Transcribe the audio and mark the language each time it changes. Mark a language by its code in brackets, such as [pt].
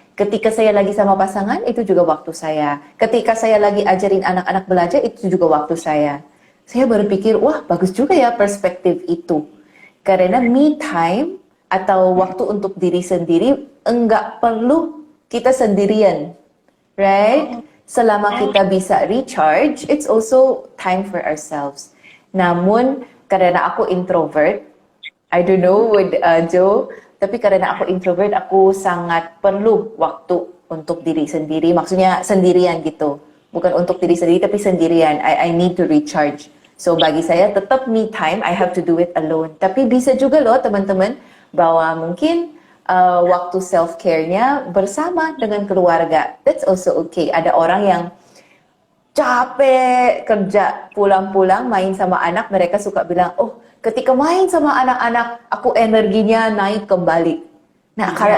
[id] Ketika saya lagi sama pasangan, itu juga waktu saya. Ketika saya lagi ajarin anak-anak belajar, itu juga waktu saya. Saya berpikir, wah bagus juga ya perspektif itu. Karena me time atau waktu untuk diri sendiri enggak perlu kita sendirian. [en] Right? oh, [id] Selama oh, kita bisa recharge, [en] it's also time for ourselves. [id] Namun, karena aku introvert, [en] I don't know with Joe, [id] tapi karena aku introvert, aku sangat perlu waktu untuk diri sendiri. Maksudnya sendirian gitu. Bukan untuk diri sendiri, tapi sendirian. [en] I need to recharge. So, [id] bagi saya tetap [en] me time, I have to do it alone. [id] Tapi bisa juga loh teman-teman, bahwa mungkin waktu self-care-nya bersama dengan keluarga. [en] That's also okay. [id] Ada orang yang capek kerja, pulang-pulang main sama anak, mereka suka bilang, oh ketika main sama anak-anak, aku energinya naik kembali. Nah, kalau